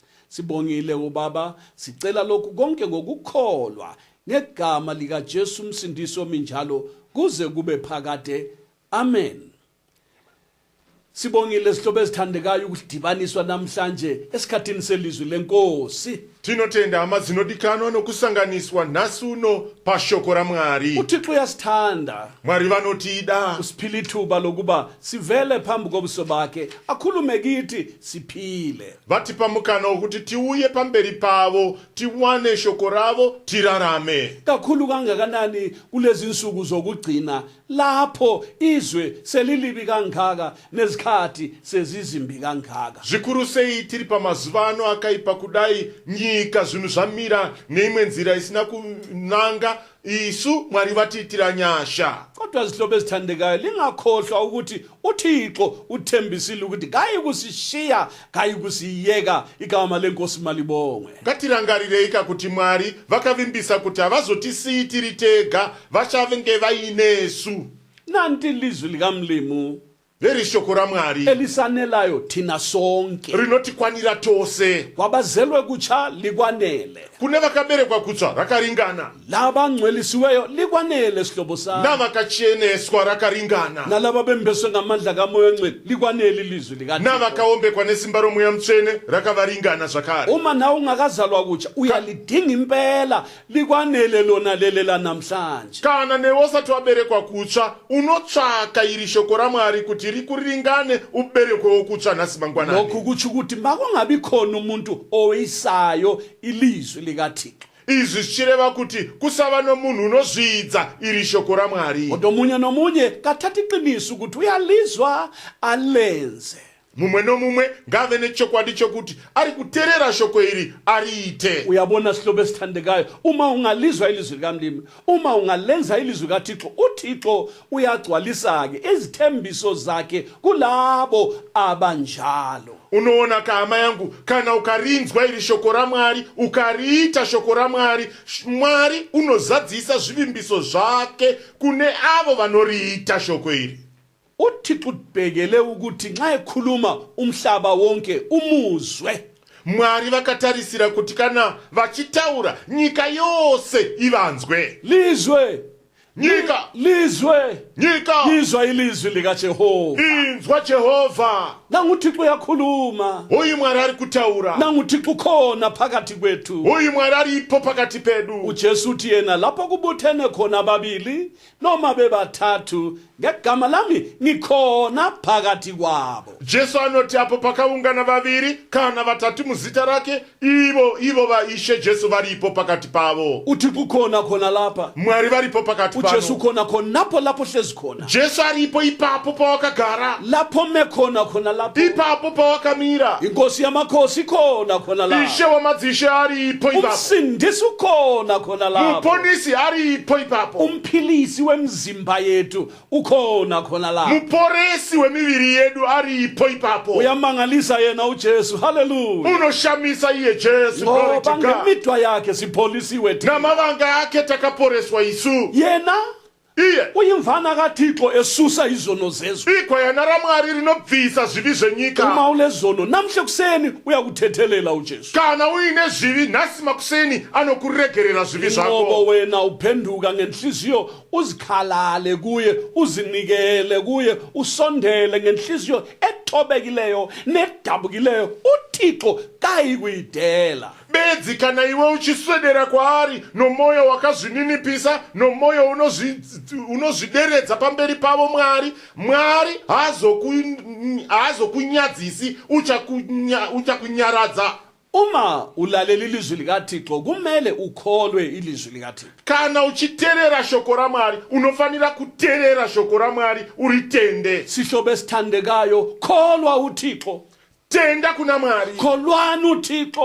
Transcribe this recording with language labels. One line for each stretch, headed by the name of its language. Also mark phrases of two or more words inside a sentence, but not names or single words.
North Ndebele: Sibongile uBaba, sicela lokhu konke ngokukholwa ngegama lika Jesu msindisi ominjalo kuze kube phakade. Amen. Sibongile sihlobo ezithandekayo ukudibaniswa namhlanje esikhathini selizwi lenkosi.
Shona: Tinotenda amazinodikanwa nokusanganiswa nasuno pashoko raMwari.
North Ndebele: uThixo uyasithanda.
Shona: Mwari vanotida.
North Ndebele: Usiphile ithuba lokuba sivele phambi kobuso bakhe akhulume kithi siphile.
Shona: Vatipa mukana wokuti tiuye pamberi pavo, tiwane shoko ravo, tirarame.
North Ndebele: Kakhulu kangakanani kulezi insuku zokugcina lapho izwe selilibi kangaka nezikhathi sezizimbi kangaka.
Shona: Zvikuru sei tiri pamazuvano akaipa kudai, nyika zvinhu zvamira neimwe nzira isina kunanga, isu Mwari vatiitira nyasha.
North Ndebele: Kodwa zihlobo ezithandekayo lingakhohlwa ukuthi uThixo uthembisile ukuthi kayi kusishiya, kayi kusiyeka, igama lenkosi malibongwe.
Shona: Ngatirangarirei kuti Mwari vakavimbisa kuti havazotisiyi tiri tega, vachavenge vainesu.
North Ndebele: Nanti ilizwi likamlimu
Shona: Veri shoko raMwari
North Ndebele: elisanelayo thina sonke.
Shona: rinotikwanira tose.
North Ndebele: Kwabazelwe kutsha likwanele,
Shona: Kune vakaberekwa kutsva rakaringana,
North Ndebele: laba ngcwelisiweyo likwanele sihlobo sami,
Shona: navakachieneswa rakaringana,
North Ndebele: nalaba bembeswe ngamandla kaMoya oyingcwele likwanele ilizwi likaThixo.
Shona: navakaombekwa nesimba roMweya Mutsvene rakavaringana zvakare.
North Ndebele: Uma nawe ungakazalwa kutsha uyalidinga impela likwanele lona lele la namhlanje.
Shona: Kana newe usati waberekwa kutsva unotsvaka iri shoko raMwari kuti rikuringane uberekwewo kutsva nhasi mangwanani.
North Ndebele: Lokhu kutsho ukuthi makungabi khona umuntu oweyisayo ilizwi likaThixo.
Shona: Izvi zvichireva kuti kusava nomunhu unozvidza iri shoko raMwari.
North Ndebele: Kodwa omunye nomunye kathatha iqiniso ukuthi uyalizwa alenze.
Shona: Mumwe nomumwe ngave nechokwadi chokuti ari kuteerera shoko iri ariite.
North Ndebele: Uyabona sihlobo esithandekayo, uma ungalizwa ilizwi likamlimi, uma ungalenza ilizwi likaThixo, uThixo uyagcwalisa ke izithembiso zakhe kulabo abanjalo.
Shona: Unoona kahama yangu, kana ukarinzwa iri shoko raMwari, ukariita shoko raMwari, Mwari unozadzisa zvivimbiso zvake kune avo vanoriita shoko iri.
North Ndebele: uThixo ubhekele ukuthi nxa ekhuluma umhlaba wonke umuzwe.
Shona: Mwari vakatarisira kuti kana vachitaura nyika yose ivanzwe.
North Ndebele: Lizwe
Shona: Nyika,
North Ndebele: lizwe
Shona: nyika,
North Ndebele: izwa ilizwi likaJehova.
Shona: inzwa Jehova.
North Ndebele: Nangu uThixo uyakhuluma,
Shona: Uyu Mwari ari kutaura.
North Ndebele: nangu uThixo khona phakathi kwethu.
Shona: Uyu Mwari aripo pakati pedu.
North Ndebele: uJesu uthi yena lapho kubuthene khona ababili noma bebathathu ngegama lami ngikhona phakathi kwabo.
Shona: Jesu anoti apo pakaungana vaviri kana vatatu muzita rake, ivo vaishe Jesu varipo pakati pavo.
North Ndebele: uThixo khona khona lapha,
Shona: Mwari varipo pakati
North Ndebele: uJesu
Shona: pano.
North Ndebele: khona khona lapho hlezi khona,
Shona: Jesu aripo ipapo pawakagara,
North Ndebele: lapho mekhona khona lapho,
Shona: ipapo pawakamira.
North Ndebele: inkosi yamakhosi khona khona
Shona: Ishe
North Ndebele: lapho,
Shona: wamadzishe aripo ipapo.
North Ndebele: umsindisi ukhona khona lapho,
Shona: Muponisi aripo ipapo.
North Ndebele: umphilisi wemzimba yethu ukhona khona lapho.
Shona: Muporesi wemiviri yedu aripo ipapo.
North Ndebele: Uyamangalisa yena uJesu, haleluya.
Shona: Unoshamisa iye Jesu,
English: glory to
North Ndebele: Ngoba
English: God.
North Ndebele: ngemidwa yakhe sipholisiwe thina.
Shona: Namavanga ake takaporeswa isu.
North Ndebele: Yena
Shona: iye
North Ndebele: uyimvana kaThixo esusa izono zezwe
Shona: igwayana ramwari rinobvisa zvivi zvenyika.
North Ndebele: uma ulezono namhle kuseni uyakuthethelela uJesu
Shona: Kana uine zvivi nhasi makuseni anokuregerera zvivi
North Ndebele: inqobo
Shona: zvako.
North Ndebele: wena uphenduka ngenhliziyo uzikhalale kuye uzinikele kuye usondele ngenhliziyo ethobekileyo nedabukileyo uThixo kayikuyidela
Shona: Bedzi kana iwe uchiswedera kwaari nomoyo wakazvininipisa nomoyo unozvideredza pamberi pavo Mwari hazokunyadzisi uchakunyaradza.
North Ndebele: uma ulalela ilizwi likaThixo kumele ukholwe ilizwi likaThixo
Shona: Kana uchiterera shoko raMwari unofanira kuterera shoko raMwari uritende.
North Ndebele: sihlobo esithandekayo kholwa uThixo
Shona: Tenda kuna Mwari.
North Ndebele: kholwani uThixo